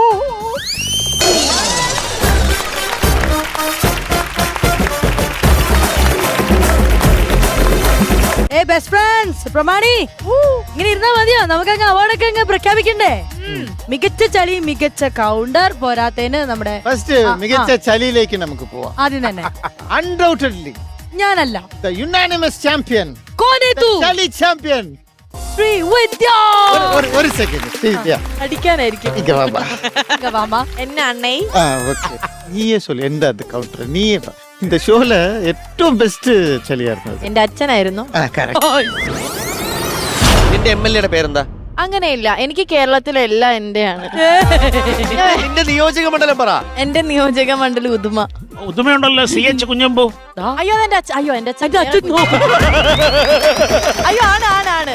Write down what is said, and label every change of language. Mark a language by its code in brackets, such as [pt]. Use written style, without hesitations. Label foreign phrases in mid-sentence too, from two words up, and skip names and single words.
[en] best friends [ml] പ്രമാണി, ഇങ്ങനെ ഇരുന്നാ മതിയോ? നമുക്കങ്ങ് അവാർഡൊക്കെ അങ്ങ് പ്രഖ്യാപിക്കണ്ടേ? മികച്ച ചളി, മികച്ച കൗണ്ടർ, പോരാത്തതിന് നമ്മുടെ ഫസ്റ്റ് മികച്ച ചളിയിലേക്ക് നമുക്ക് പോവാം. ആദ്യം തന്നെ അൺഡൗട്ടഡ്ലി ഞാനല്ല, [en] the unanimous champion, [ml] കോനേതു ചളി ചാമ്പ്യൻ ശ്രീവിദ്യ. ഒരു സെക്കൻഡ് ശ്രീവിദ്യ അടിക്കാനായിരിക്കും [ta] இங்க வாமா. இங்க வாமா. என்ன அன்னை ஓகே நீயே சொல்லு எந்த அது கவுண்டர் நீயே இந்த ஷோல [ml] ഏറ്റവും ബെസ്റ്റ് ചലിയായിരുന്നു എന്റെ അച്ഛനായിരുന്നു. നിന്റെ MLA പേരെന്താ? അങ്ങനെയില്ല, എനിക്ക് കേരളത്തിലെ എല്ലാം എന്റെയാണ്. നിന്റെ നിയോജക മണ്ഡലം പറ. എന്റെ നിയോജക മണ്ഡലം ഉദുമ. ഉദുമയുണ്ടല്ലോ CH കുഞ്ഞമ്പു. അയ്യോ എന്റെ അച്ഛൻ, അയ്യോ എന്റെ അച്ഛൻ, അയ്യോ ആണ്